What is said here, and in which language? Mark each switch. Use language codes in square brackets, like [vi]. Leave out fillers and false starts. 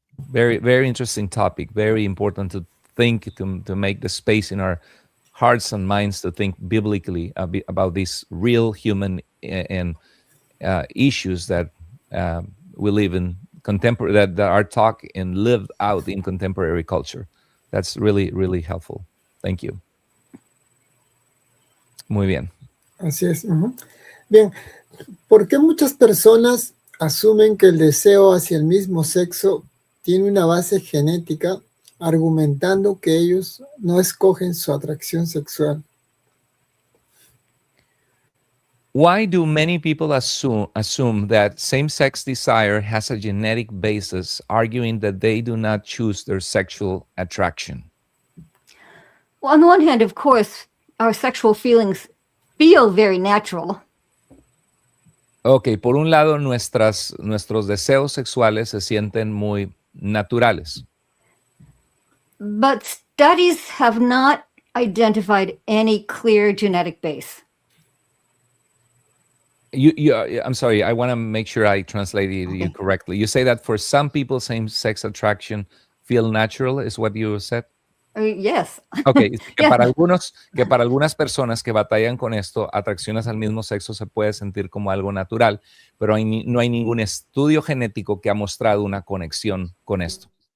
[en] Very, very interesting topic. Very important to think, to make the space in our hearts and minds to think biblically about these real human and issues that we live in contemporary, that are taught and lived out in contemporary culture. That's really, really helpful. Thank you. [es] Muy bien. Así es. Bien, ¿por qué muchas personas asumen que el deseo hacia el mismo sexo tiene una base genética, argumentando que ellos no escogen su atracción sexual? [en] Why do many people assume that same-sex desire has a genetic basis, arguing that they do not choose their sexual attraction? Well, on the one hand, of course, our sexual feelings feel very natural. [es] Ok, por un lado, nuestros deseos sexuales se sienten muy naturales. [en] But studies have not identified any clear genetic base. I'm sorry, I want to make sure I translated you correctly. You say that for some people, same-sex attraction feel natural, is what you said? Yes. [es] Okay, que [en] Yes. [es] para algunas personas que batallan con esto, atracciones al mismo sexo se puede sentir como algo natural, pero no hay ningún estudio genético que ha mostrado una conexión con esto.